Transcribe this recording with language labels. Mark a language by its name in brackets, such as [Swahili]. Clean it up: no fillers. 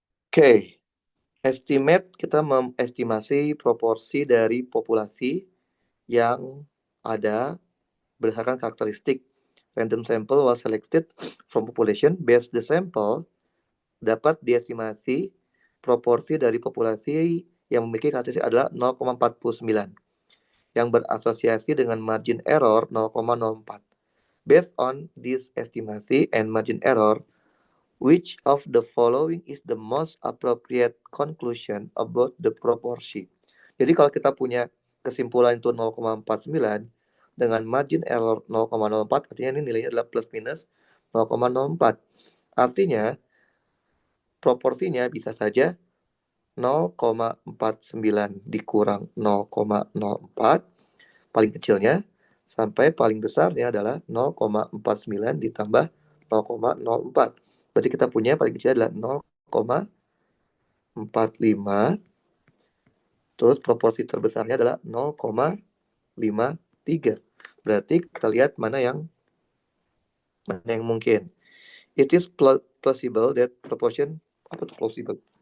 [Indonesian] Oke, estimate kita mengestimasi proporsi dari populasi yang ada berdasarkan karakteristik. [English] Random sample was selected from population based the sample [Indonesian] dapat diestimasi proporsi dari populasi yang memiliki karakteristik adalah 0,49 yang berasosiasi dengan margin error 0,04. [English] Based on this estimasi and margin error, which of the following is the most appropriate conclusion about the proportion? [Indonesian] Jadi kalau kita punya kesimpulan itu 0,49 dengan margin error 0,04, artinya ini nilainya adalah plus minus 0,04. Artinya proporsinya bisa saja 0,49 dikurang 0,04, paling kecilnya, sampai paling besarnya adalah 0,49 ditambah 0,04. Berarti kita punya paling kecil adalah 0,45, terus proporsi terbesarnya adalah 0,53. Berarti kita lihat mana yang mungkin. [English] It is plausible that proportion, [Indonesian] apa tuh plausible?